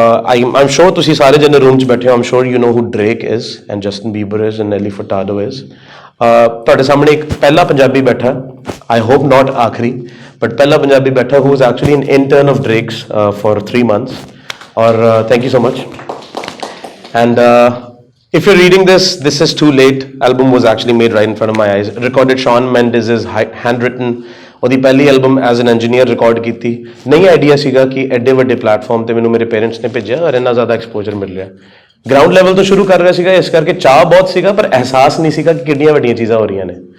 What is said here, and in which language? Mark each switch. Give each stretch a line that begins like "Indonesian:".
English: I am sure
Punjabi: ਤੁਸੀਂ ਸਾਰੇ ਜਣੇ ਰੂਮ 'ਚ ਬੈਠੇ ਹੋ,
English: I'm sure you know who Drake is and Justin Bieber is and Nelly Furtado is.
Punjabi: ਤੁਹਾਡੇ ਸਾਹਮਣੇ ਇੱਕ ਪਹਿਲਾ ਪੰਜਾਬੀ ਬੈਠਾ,
English: I hope not
Punjabi: ਆਖਰੀ,
English: but
Punjabi: ਪਹਿਲਾ ਪੰਜਾਬੀ ਬੈਠਾ
English: Who is actually an intern of Drake's for 3 months, ਔਰ thank you so much. And if you're reading this is too late. Album was actually made right in front of my eyes. Recorded Shawn Mendes' handwritten.
Punjabi: ਉਹਦੀ ਪਹਿਲੀ album
English: as an engineer
Punjabi: record ਕੀਤੀ। ਨਹੀਂ idea ਸੀਗਾ ਕਿ ਐਡੇ ਵੱਡੇ platform ਤੇ ਮੈਨੂੰ ਮੇਰੇ ਪੇਰੈਂਟਸ ਨੇ ਭੇਜਿਆ ਔਰ ਇੰਨਾ ਜ਼ਿਆਦਾ ਐਕਸਪੋਜ਼ਰ ਮਿਲ ਰਿਹਾ। ਗਰਾਊਂਡ ਲੈਵਲ ਤੋਂ ਸ਼ੁਰੂ ਕਰ ਰਿਹਾ ਸੀਗਾ, ਇਸ ਕਰਕੇ ਚਾਹ ਬਹੁਤ ਸੀਗਾ ਪਰ ਅਹਿਸਾਸ ਨਹੀਂ ਸੀਗਾ ਕਿ ਕਿੰਨੀਆਂ ਵੱਡੀਆਂ ਚੀਜ਼ਾਂ ਹੋ ਰਹੀਆਂ ਨੇ।